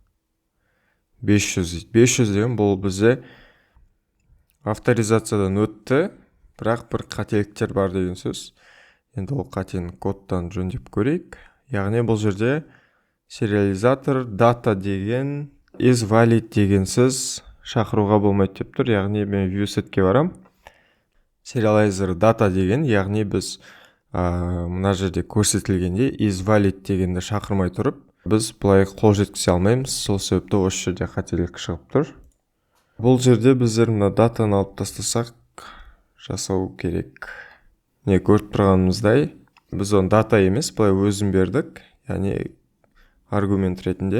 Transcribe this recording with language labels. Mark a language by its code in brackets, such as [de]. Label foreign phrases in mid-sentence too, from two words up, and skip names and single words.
[kk] 500 деген бұл бізде авторизациядан өтті, бірақ бір қателіктер бар деген сөз. Енді ол қатені кодтан жөндеп көрейік. Яғни бұл жерде сериализатор data деген [en] is valid [kk] деген сөз шақыруға болмайды деп тұр. Яғни мен viewsetке барам. [en] Serializer data [kk] деген, яғни біз мына жерде көрсетілгенде [en] is valid [kk] дегенді шақырмай тұрып, біз бұлай қол жеткізе алмаймыз. Сол себепті осы жерде қателік шығып тұр. Бұл жерде біздер мына датаны алып тастасақ жасау керек. Көріп тұрғанымыздай, біз оны дата емес, бұлай өзін бердік, яғни аргумент ретінде.